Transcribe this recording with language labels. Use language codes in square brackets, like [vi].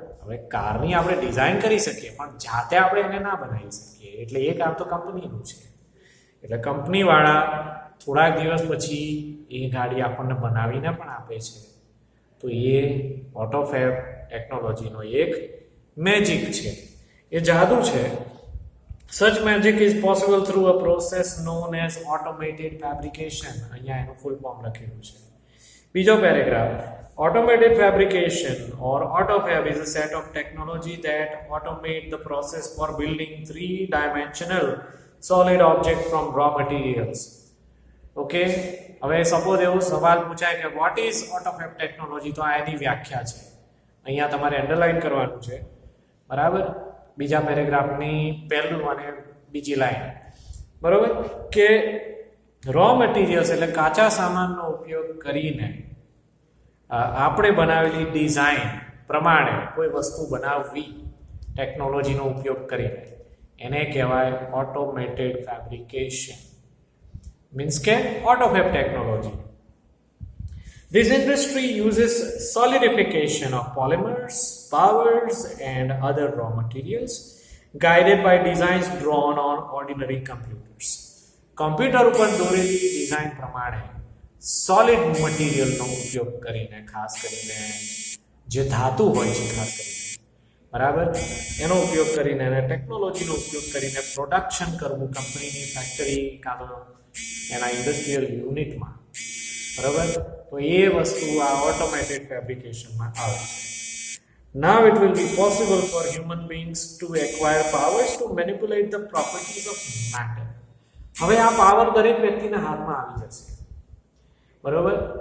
[gu] હવે કારની આપણે ડિઝાઇન કરી શકીએ પણ જાતે આપણે એને ના બનાવી શકીએ, એટલે એ કામ તો કંપનીનું છે. એટલે કંપનીવાળા થોડાક દિવસ પછી એ ગાડી આપણને બનાવીને પણ આપે છે. તો એ ઓટોફેબ ટેકનોલોજીનો એક મેજિક છે, એ જાદુ છે. [en] Such magic is possible through a process known as automated fabrication. [gu] અહીંયા એનું ફૂલ ફોર્મ લખેલું છે. બીજો paragraph. [en] Automated fabrication or AutoFab is a set of technology that automate the process for building three-dimensional solid object from raw materials. Okay? [gu] હવે suppose એવો સવાલ પૂછાય કે [en] what is AutoFab technology, [gu] તો આ એની વ્યાખ્યા છે. અહીંયા તમારે અંડરલાઈન કરવાનું છે. બરાબર. બીજા પેરેગ્રાફની પહેલું અને બીજી લાઈન. બરાબર, કે રો મટીરિયલ્સ એટલે કાચા સામાનનો ઉપયોગ કરીને આપણે બનાવેલી ડિઝાઇન પ્રમાણે કોઈ વસ્તુ બનાવવી ટેકનોલોજીનો ઉપયોગ કરીને, એને કહેવાય ઓટોમેટેડ ફેબ્રિકેશન. મીન્સ કે ઓટોફેબ technology. [en] This industry uses solidification of polymers, powders, and other raw materials, guided by designs drawn on ordinary computers. [gu] Computer ઉપર દોરેલી ડિઝાઇન પ્રમાણે સોલિડ મટીરિયલનો ઉપયોગ કરીને, ખાસ કરીને જે ધાતુ હોય છે ખાસ કરીને, બરાબર, એનો ઉપયોગ કરીને અને ટેકનોલોજીનો ઉપયોગ કરીને પ્રોડક્શન કરવું કંપનીની ફેક્ટરી કાં તો એના ઇન્ડસ્ટ્રીયલ યુનિટમાં. બરાબર. તો એ વસ્તુ આ ઓટોમેટેડ ફેબ્રિકેશનમાં આવે છે. [en] Now it will be possible for human beings to acquire powers to manipulate the properties of matter. [gu] હવે આ પાવર દરેક વ્યક્તિના હાથમાં આવી જશે. બરાબર.